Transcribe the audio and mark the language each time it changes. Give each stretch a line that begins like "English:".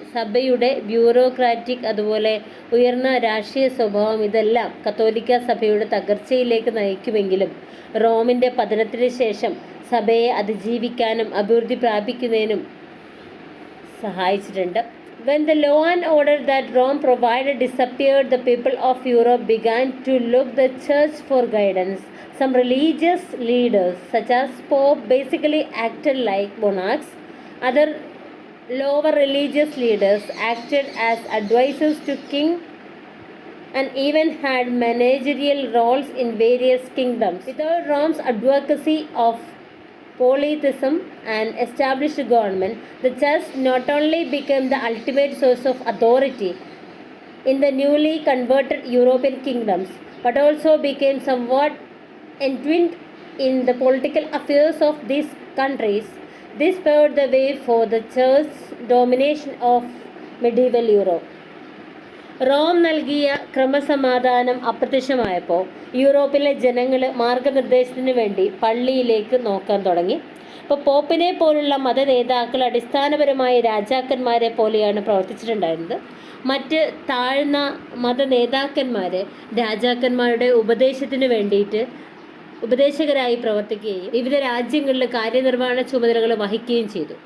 Malayalam: സഭയുടെ ബ്യൂറോക്രാറ്റിക് അതുപോലെ ഉയർന്ന രാഷ്ട്രീയ സ്വഭാവം ഇതെല്ലാം കത്തോലിക്ക സഭയുടെ തകർച്ചയിലേക്ക് നയിക്കുമെങ്കിലും റോമിൻ്റെ പതനത്തിന് ശേഷം സഭയെ അതിജീവിക്കാനും അഭിവൃദ്ധി പ്രാപിക്കുന്നതിനും സഹായിച്ചിട്ടുണ്ട്.
English: When the law and order that Rome provided disappeared, the people of Europe began to look the church for guidance. Some religious leaders, such as Pope, basically acted like monarchs. Other lower religious leaders acted as advisors to king and even had managerial roles in various kingdoms. Without Rome's advocacy of polytheism and established government, the church not only became the ultimate source of authority in the newly converted European kingdoms, but also became somewhat entwined in the political affairs of these countries. This paved the way for the church's domination of medieval Europe.
Malayalam: Rome നൽകിയ ക്രമസമാധാനം അപ്രത്യക്ഷമായപ്പോൾ യൂറോപ്പിലെ ജനങ്ങൾ മാർഗനിർദ്ദേശത്തിന് വേണ്ടി പള്ളിയിലേക്ക് നോക്കാൻ തുടങ്ങി. അപ്പോൾ പോപ്പിനെ പോലുള്ള മത നേതാക്കൾ അടിസ്ഥാനപരമായ രാജാക്കന്മാരെ പോലെയാണ് പ്രവർത്തിച്ചിട്ടുണ്ടായിരുന്നത്. മറ്റ് താഴ്ന്ന മത നേതാക്കന്മാർ രാജാക്കന്മാരുടെ ഉപദേശത്തിന് വേണ്ടിയിട്ട് ഉപദേശകരായി പ്രവർത്തിക്കുകയും വിവിധ രാജ്യങ്ങളിൽ കാര്യനിർവഹണ ചുമതലകൾ വഹിക്കുകയും ചെയ്തു.